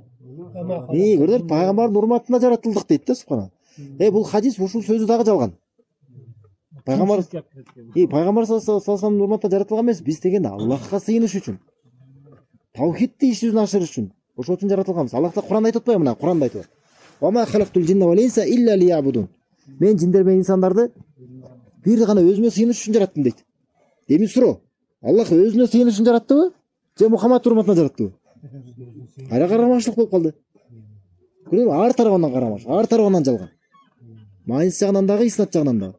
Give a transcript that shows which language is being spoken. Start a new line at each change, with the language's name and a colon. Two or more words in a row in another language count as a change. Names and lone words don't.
Kyrgyz: Көрдүңөр, пайгамбардын урматына жаратылдык дейт да, субханалла. Бул хадис ушул сөзү дагы жалган. Пайгамбар
Arabic: صلى الله عليه وسلم
Kyrgyz: урматына жаратылган эмес, биз деген Аллахка сыйыныш үчүн. Таухидти иш жүзүнө ашырыш үчүн. Ошол үчүн жаратылганбыз. Аллах Таала Куранда айтып атпайбы? Мына Куранда айтып атат.
Arabic: وما خلقت الجن والإنس إلا ليعبدون.
Kyrgyz: Мен жиндер менен инсандарды бир гана өзүмө сыйыныш үчүн жараттым дейт. Эми суроо, Аллах өзүнө сыйыныш үчүн жараттыбы? Же Мухаммад урматына жараттыбы? Кайра карамашлык болуп калды. Көрдүңбү? Ар тарабынан карамаш, ар тарабынан жалган. Майнис жагынан дагы, иснат жагынан дагы.